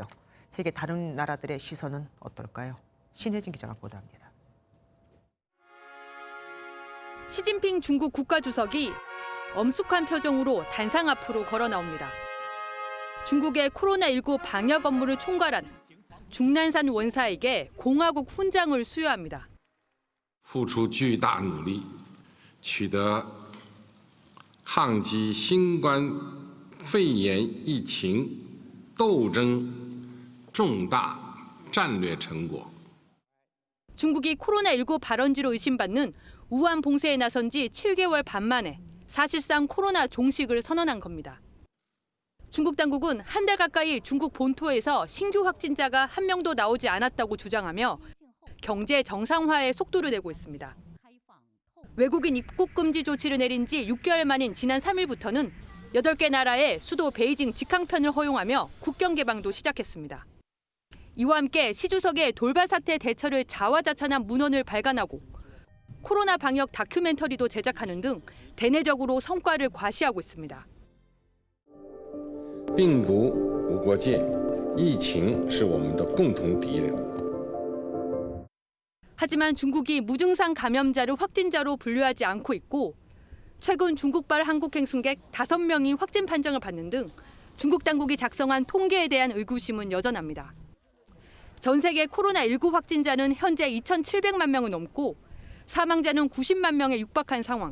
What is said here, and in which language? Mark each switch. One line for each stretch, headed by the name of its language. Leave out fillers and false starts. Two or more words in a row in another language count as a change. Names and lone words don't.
Korean: 세계 다른 나라들의 시선은 어떨까요? 신혜진 기자가 보도합니다. 시진핑 중국 국가주석이 엄숙한 표정으로 단상 앞으로 걸어 나옵니다. 중국의 코로나19 방역 업무를 총괄한 중난산 원사에게 공화국 훈장을 수여합니다.
Chinese: 付出巨大努力取得抗击新冠肺炎疫情斗争重大战略成果。
Korean: 중국이 코로나19 발원지로 의심받는 우한 봉쇄에 나선 지 7개월 반 만에 사실상 코로나 종식을 선언한 겁니다. 중국 당국은 한 달 가까이 중국 본토에서 신규 확진자가 한 명도 나오지 않았다고 주장하며 경제 정상화에 속도를 내고 있습니다. 외국인 입국 금지 조치를 내린 지 6개월 만인 지난 3일부터는 8개 나라의 수도 베이징 직항편을 허용하며 국경 개방도 시작했습니다. 이와 함께 시 주석의 돌발 사태 대처를 자화자찬한 문헌을 발간하고 코로나 방역 다큐멘터리도 제작하는 등 대내적으로 성과를 과시하고 있습니다.
Chinese: 病毒无国界，疫情是我们的共同敌人。
Korean: 하지만 중국이 무증상 감염자를 확진자로 분류하지 않고 있고 최근 중국발 한국 행승객 5명이 확진 판정을 받는 등 중국 당국이 작성한 통계에 대한 의구심은 여전합니다. 전 세계 코로나19 확진자는 현재 2,700만 명을 넘고 사망자는 90만 명에 육박한 상황.